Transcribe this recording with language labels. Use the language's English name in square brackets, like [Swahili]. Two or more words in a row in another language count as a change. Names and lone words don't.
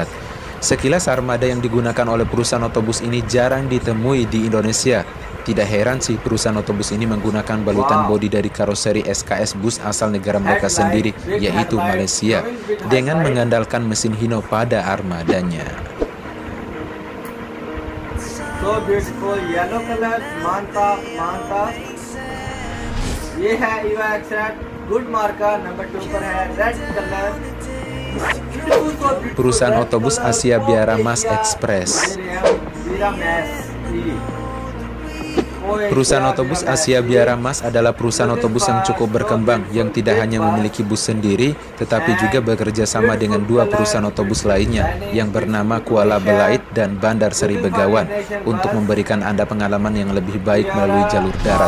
[Indonesian] Sekilas armada yang digunakan oleh perusahaan otobus ini jarang ditemui di Indonesia. Tidak heran sih perusahaan otobus ini menggunakan balutan bodi dari karoseri SKS bus asal negara mereka sendiri, yaitu Malaysia, dengan mengandalkan mesin Hino pada armadanya. [English] So beautiful yellow color, [Indonesian] mantap, mantap. [Hindi] ये है ईवा एक्सेट, गुड मार्का नंबर 2 पर है [English] red color. [Indonesian] Perusahaan otobus Asia Biara Mas Express. Perusahaan otobus Asia Biara Mas adalah perusahaan otobus yang cukup berkembang yang tidak hanya memiliki bus sendiri, tetapi juga bekerja sama dengan dua perusahaan otobus lainnya yang bernama Kuala Belait dan Bandar Seri Begawan untuk memberikan Anda pengalaman yang lebih baik melalui jalur darat.